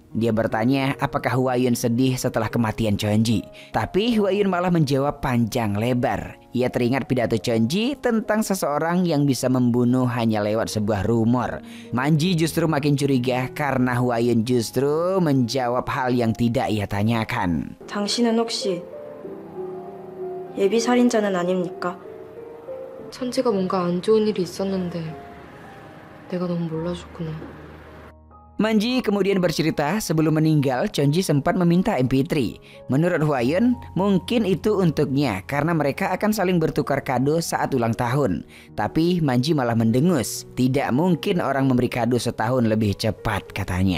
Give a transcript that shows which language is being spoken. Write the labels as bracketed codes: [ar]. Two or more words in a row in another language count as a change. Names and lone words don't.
[id] Dia bertanya apakah Hwayun sedih setelah kematian Chunji. Tapi Hwayun malah menjawab panjang lebar. Ia teringat pidato Chunji tentang seseorang yang bisa membunuh hanya lewat sebuah rumor. Manji justru makin curiga karena Hwayun justru menjawab hal yang tidak ia tanyakan. [ko] 당신은 혹시 예비 살인자는 아닙니까? 천지가 뭔가 안 좋은 일이 있었는데 내가 너무 몰라줬구나. [id] Manji kemudian bercerita sebelum meninggal Chunji sempat meminta MP3. Menurut Hwayun, mungkin itu untuknya karena mereka akan saling bertukar kado saat ulang tahun. Tapi Manji malah mendengus. Tidak mungkin orang memberi kado setahun lebih cepat katanya.